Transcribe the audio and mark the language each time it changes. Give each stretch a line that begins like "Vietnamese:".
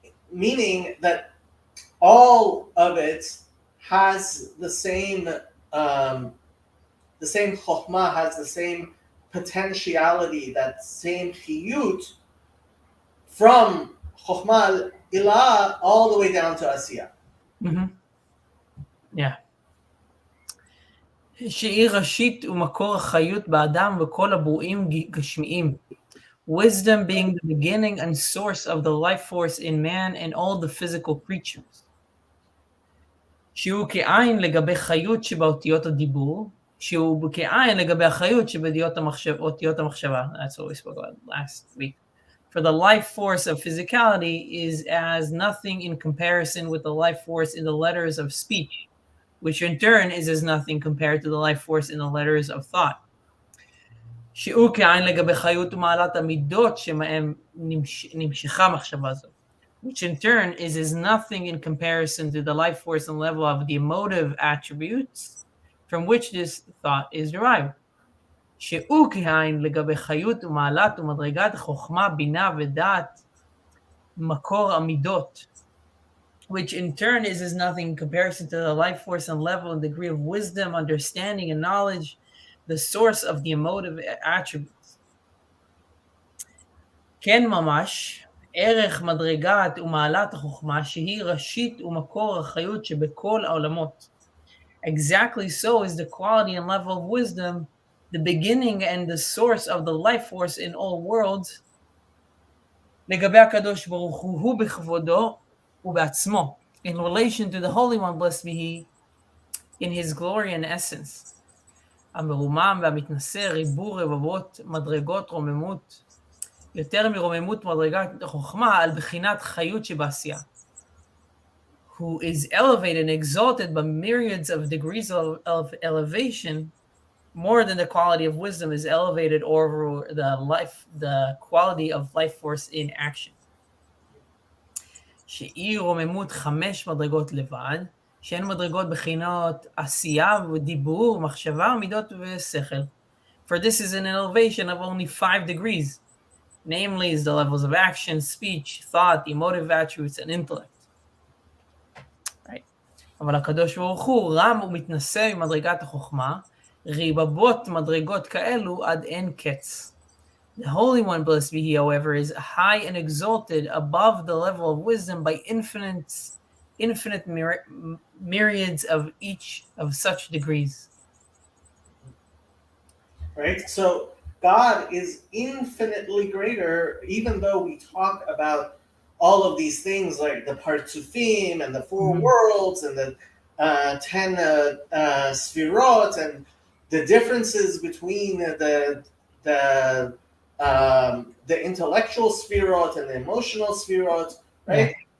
English: Meaning that all of it has the same chokhmah, has the same potentiality, that same chiyut, from chokhmah ilah all the way down to asiyah. Yeah.
Hebrew: שהיא ראשית ומקור החיות באדם וכל הברואים גשמיים,
English: wisdom being the beginning and source of the life force in man and all the physical creatures.
Hebrew: שהוא כעין לגבי חיות שבאותיות הדיבור, שהוא כעין לגבי החיות שבאותיות המחשבה.
English: That's what we spoke about last week. For the life force of physicality is as nothing in comparison with the life force in the letters of speech, which in turn is as nothing compared to the life force in the letters of thought.
Hebrew: שהוא כעין לגבי חיות ומעלת המידות שמהם נמשכה מחשבה זו,
English: which in turn is as nothing in comparison to the life force and level of the emotive attributes from which this thought is derived.
Hebrew: שהוא כעין לגבי חיות ומעלת ומדרגת חוכמה, בינה ודעת, מקור המידות,
English: which in turn is as nothing in comparison to the life force and level and degree of wisdom, understanding, and knowledge, the source of the emotive attributes.
Hebrew: כן ממש, ערך מדרגת ומעלת החוכמה שהיא ראשית ומקור החיות שבכל העולמות.
English: Exactly so is the quality and level of wisdom, the beginning and the source of the life force in all worlds.
Hebrew: לגבי הקדוש ברוך הוא בכבודו ובעצמו,
English: in relation to the Holy One, blessed be He, in His glory and essence.
Hebrew: המרומם והמתנשא ריבו רבבות מדרגות רוממות, יותר מרוממות מדרגת החוכמה על בחינת חיות שבעשייה.
English: Who is elevated and exalted by myriads of degrees of elevation, more than the quality of wisdom is elevated over the quality of life force in action.
Hebrew: שהיא רוממות 5 מדרגות לבד, שהן מדרגות בחינות עשייה ודיבור, מחשבה, מידות ושכל.
English: For this is an elevation of only 5 degrees, namely is the levels of action, speech, thought, emotive attributes, and intellect. Right.
Hebrew: אבל הקדוש ברוך הוא רם ומתנשא ממדרגת החוכמה, ריבבות מדרגות כאלו עד אין קץ.
English: The Holy One, blessed be He, however, is high and exalted above the level of wisdom by infinite myriads of each of such degrees. Right? So God is infinitely greater, even though we talk about all of these things like the Partsufim and the 4 worlds and the 10 Sfirot and the differences between the intellectual Sfirot and the emotional Sfirot, right? Yeah.